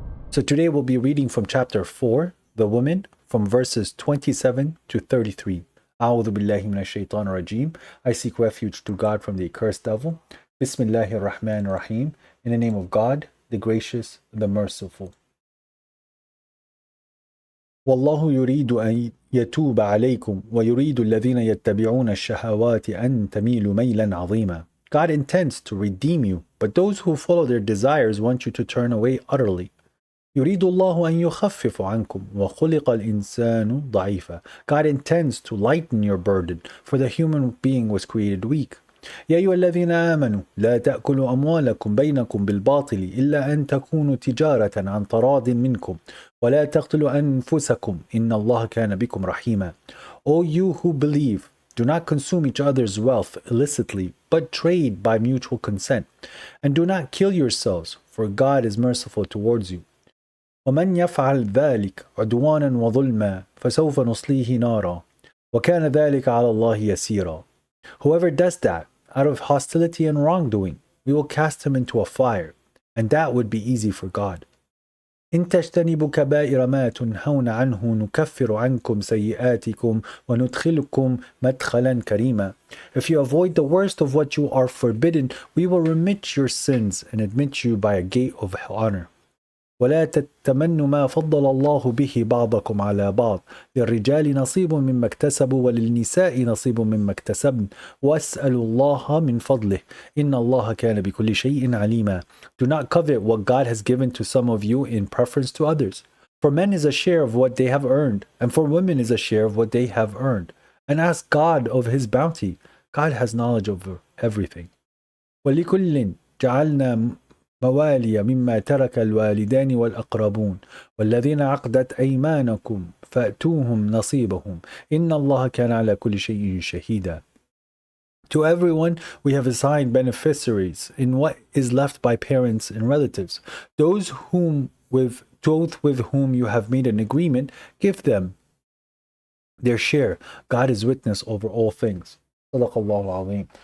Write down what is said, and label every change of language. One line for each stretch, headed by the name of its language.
English: So today we'll be reading from chapter 4, The Woman, from verses 27 to 33.
Arabic: A'udhu billahi minash shaitanir rajim.
English: I seek refuge to God from the accursed devil.
Arabic: Bismillahir Rahmanir Rahim.
English: In the name of God, the gracious, the merciful.
Arabic: والله يريد أن يتوب عليكم ويريد الذين يتبعون الشهوات أن تميلوا ميلا عظيما.
English: God intends to redeem you, but those who follow their desires want you to turn away utterly.
Arabic: يريد الله أن يخفف عنكم وخلق الإنسان ضعيفا.
English: God intends to lighten your burden, for the human being was created weak.
Arabic: يا أيها الذين آمنوا لا تأكلوا أموالكم بينكم بالباطل إلا أن تكونوا تجارة عن تراض منكم ولا تقتلوا أنفسكم إن الله كان بكم رحيما.
English: O you who believe, do not consume each other's wealth illicitly, but trade by mutual consent. And do not kill yourselves, for God is merciful towards you.
Arabic: ومن يفعل ذلك عدوانا وظلما فسوف نصليه نارا وكان ذلك على الله يسيرا.
English: Whoever does that, out of hostility and wrongdoing, we will cast him into a fire, and that would be easy for God.
Arabic: إن تجتنبوا كبائر ما تنهون عنه نكفر عنكم سيئاتكم وندخلكم مدخلا كريما.
English: If you avoid the worst of what you are forbidden, we will remit your sins and admit you by a gate of honor.
Arabic: ولا تتمنوا ما فضل الله به بعضكم على بعض للرجال نصيب مما اكتسبوا وللنساء نصيب مما اكتسبن واسألوا الله من فضله إن الله كان بكل شيء عليما.
English: Do not covet what God has given to some of you in preference to others. For men is a share of what they have earned, and for women is a share of what they have earned. And ask God of his bounty. God has knowledge over everything.
Arabic: ولكل جعلنا موالي مما ترك الوالدان والأقربون والذين عقدت أيمانكم فأتوهم نصيبهم إن الله كان على كل شيء شهيدا.
English: To everyone we have assigned beneficiaries in what is left by parents and relatives. Those with whom you have made an agreement, give them their share. God is witness over all things.
Arabic: Sadaqallahu Azim.